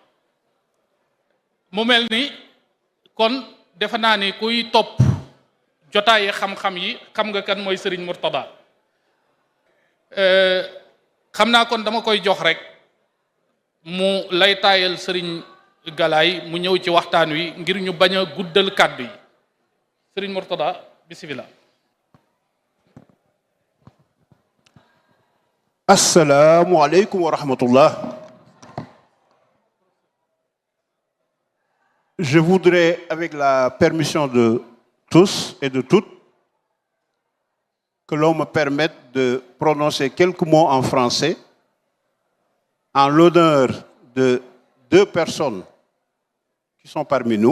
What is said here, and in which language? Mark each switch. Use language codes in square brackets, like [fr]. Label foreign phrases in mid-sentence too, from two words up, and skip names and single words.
[wo] mu mel ni kon defe naa ni kuy topp jotaayi xam-xam yi xam nga kan mooy Serigne Mourtada. xam naa kon dama koy jox rek mu lay taayal Serigne Galaye mu ñëw ci waxtaan wi ngir ñu bañ a guddal kàddu yi Serigne Mourtada bismillah. [ar] السلام عليكم ورحمة الله. [fr] Je voudrais, avec la permission de tous et de toutes, que l'on me permette de prononcer quelques mots en français en l'honneur de deux personnes qui sont parmi nous.